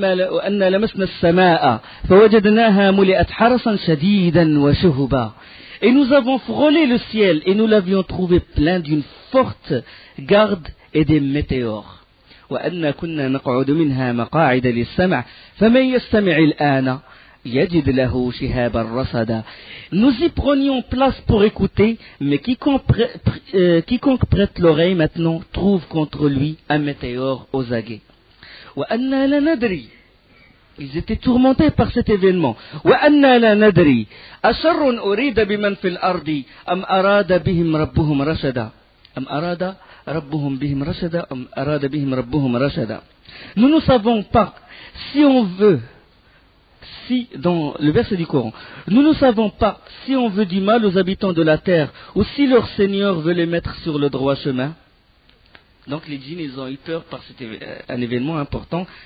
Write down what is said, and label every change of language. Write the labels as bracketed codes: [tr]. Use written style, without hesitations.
[ar] وأن لمسنا السماء فوجدناها ملئت حرسا شديدا وشهبا. [fr] Et nous avons frôlé le ciel et nous l'avions trouvé plein d'une forte garde et des météores. [ar] وَأَنَّا كُنَّا نَقْعُدُ مِنْهَا مَقَاعِدَ لِلسَّمْعِ فَمَنْ يَسْتَمِعِ الْآنَ يَجِدْ لَهُ شِهَابَ الرَّصَدَ. [fr] Nous y prenions place pour écouter, mais quiconque prête l'oreille maintenant trouve contre lui un météore aux aguets. [ar] وَأَنَّا لَنَدْرِي. [fr] Ils étaient tourmentés par cet événement. [ar] وَأَنَّا لَنَدْرِي أَشَرٌ أُرِيدَ بِمَنْ فِي الْأَرْضِ أَمْ أَرَادَ بِهِمْ رَبُّهُمْ رَشَدًا أَمْ أَرَادَ رَبُّهُمْ بِهِمْ رَشَدًا أَمْ أَرَادَ بِهِمْ رَبُّهُمْ رَشَدًا. [fr] Nous ne savons pas si on veut, si dans le verset du Coran, nous ne savons pas si on veut du mal aux habitants de la terre ou si leur Seigneur veut les mettre sur le droit chemin. Donc les djinns, ils ont eu peur par un événement important.